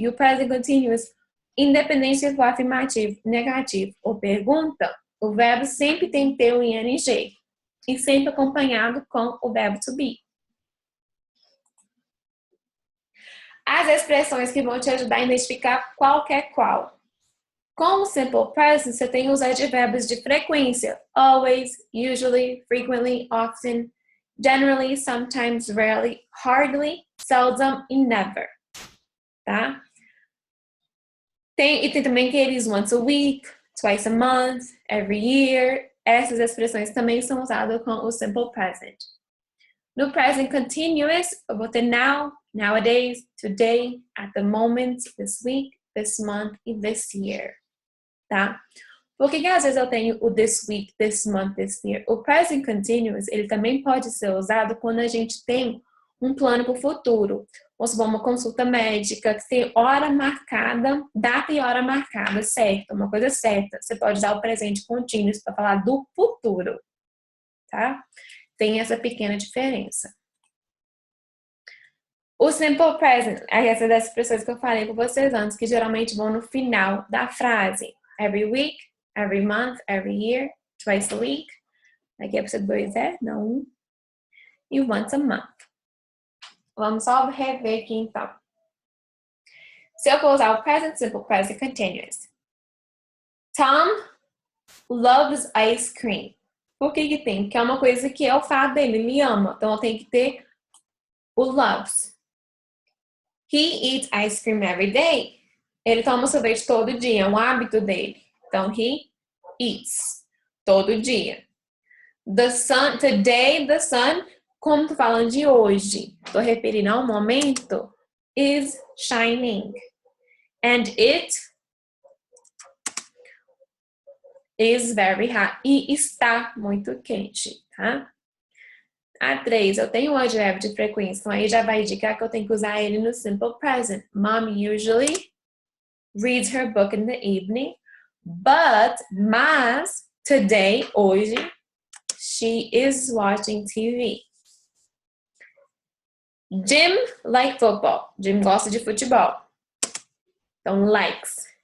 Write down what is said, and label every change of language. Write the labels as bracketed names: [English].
[Portuguese] E o present continuous, independente se for afirmativo, negativo ou pergunta, o verbo sempre tem que ter o ing e sempre acompanhado com o verbo to be. As expressões que vão te ajudar a identificar qual que é qual. Com o simple present, você tem os advérbios de frequência. [English] Always, usually, frequently, often, generally, sometimes, rarely, hardly, seldom e never. [Portuguese] Tá? E tem também aqueles [English] once a week, twice a month, every year. [Portuguese] Essas expressões também são usadas com o simple present. [English] No present continuous, eu vou ter now, nowadays, today, at the moment, this week, this month e this year. [Portuguese] Tá? Por que às vezes eu tenho o this week, this month, this year? O present continuous, ele também pode ser usado quando a gente tem um plano para o futuro. Vamos supor, uma consulta médica que tem hora marcada, data e hora marcada, certo? Uma coisa certa. Você pode usar o presente continuous para falar do futuro. Tá? Tem essa pequena diferença. O simple present, essas das expressões que eu falei com vocês antes, que geralmente vão no final da frase. [English] Every week, every month, every year, twice a week. [Portuguese] Aqui é para dois não um. E once a month. Vamos só rever aqui então. Se eu for usar o present simple, present continuous. [English] Tom loves ice cream. [Portuguese] Por que tem? Porque é uma coisa que é o fato dele, ele ama. Então eu tenho que ter o loves. [English] He eats ice cream every day. [Portuguese] Ele toma sorvete todo dia, é um hábito dele. Então, [English] he eats [Portuguese] todo dia. [English] The sun, today, the sun, [Portuguese] como tô falando de hoje, tô referindo ao momento, [English] is shining. And it is very hot. [Portuguese] E está muito quente, tá? A 3, eu tenho um advérbio de frequência, então aí já vai indicar que eu tenho que usar ele no simple present. [English] Mom usually reads her book in the evening, mas, today, hoje, she is watching TV. Jim likes football. [Portuguese] Jim gosta de futebol. Então, [English] likes.